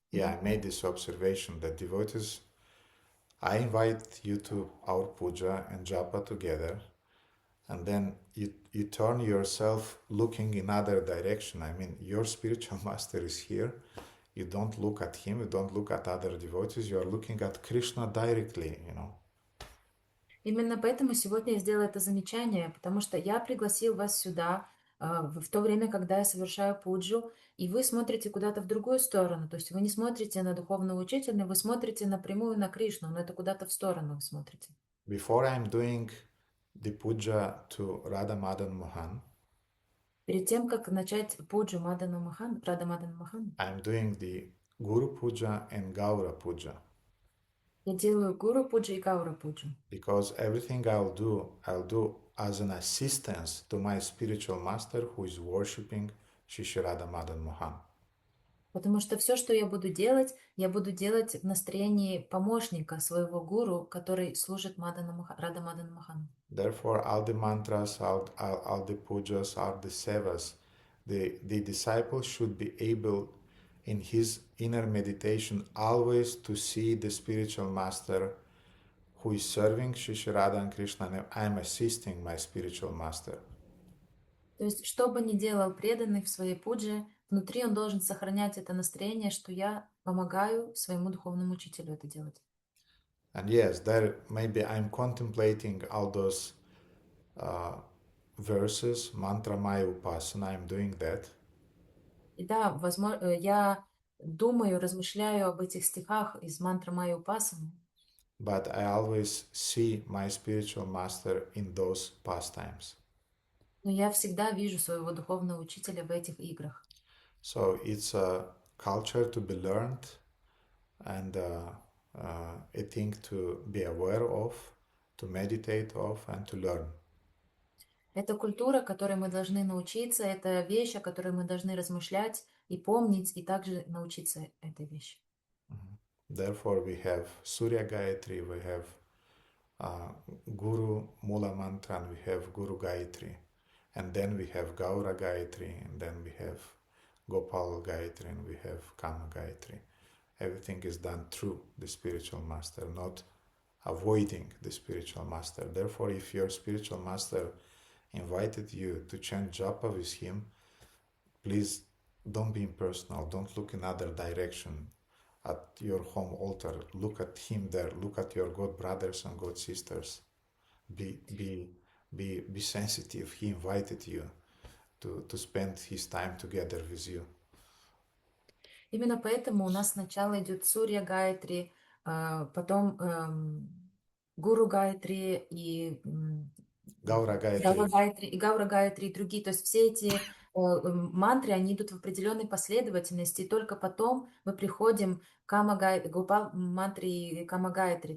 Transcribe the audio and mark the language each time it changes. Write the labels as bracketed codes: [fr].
[en] I made this observation that devotees, I invite you to our puja and japa together, and then you turn yourself looking in other direction. I mean, your spiritual master is here. You don't look at him, you don't look at other devotees, you are looking at Krishna directly, you know. [ru] Именно поэтому сегодня я сделала это замечание, потому что я пригласил вас сюда в то время, когда я совершаю пуджу, и вы смотрите куда-то в другую сторону. То есть вы не смотрите на духовного учителя, вы смотрите напрямую на Кришну, но это куда-то в сторону вы смотрите. [en] Before I'm doing the puja to Radha Madan Mohan, [ru] перед тем, как начать пуджу Рада Мадан Мохан, [en] I'm doing the Guru Puja and Gaura Puja. [ru] Я делаю Гуру пуджу и Гаура пуджу. [en] Because everything I'll do as an assistance to my spiritual master who is worshipping Shri Radha Madan Mohan. [ru] Потому что все, что я буду делать в настроении помощника своего гуру, который служит Рада Мадан Мохану. [en] Therefore, all the mantras, all the pujas, all the sevas, the disciple should be able in his inner meditation always to see the spiritual master who is serving Shri Radha and Krishna, and I'm assisting my spiritual master. [ru] То есть, что бы ни делал преданный в своей пудже, внутри он должен сохранять это настроение, что я помогаю своему духовному учителю это делать. [en] And yes, there maybe I'm contemplating all those verses, mantra maya upasana, I'm doing that. [ru] И да, возможно, я думаю, размышляю об этих стихах из мантра Майя Упасаны. [en] But I always see my spiritual master in those pastimes. [ru] Но я всегда вижу своего духовного учителя в этих играх. [en] So it's a culture to be learned and a thing to be aware of, to meditate of and to learn. [ru] Это культура, которой мы должны научиться, это вещь, о которой мы должны размышлять и помнить, и также научиться этой вещи. [en] Therefore, we have Surya Gayatri, we have Guru Mula Mantra, and we have Guru Gayatri. And then we have Gaura Gayatri, and then we have Gopal Gayatri, and we have Kama Gayatri. Everything is done through the spiritual master, not avoiding the spiritual master. Therefore, if your spiritual master invited you to chant japa with him, please don't be impersonal, don't look in other direction at your home altar. Look at him there, look at your God brothers and God sisters. Be sensitive. He invited you to spend his time together with you. [ru] Именно поэтому у нас сначала идет Сурья Гайатри, потом Гуру Гайатри и Гаура Гайатри. Гаура Гайатри и другие. То есть все эти мантры, они идут в определенной последовательности, и только потом мы приходим к Гопал мантре и Кама Гайатри.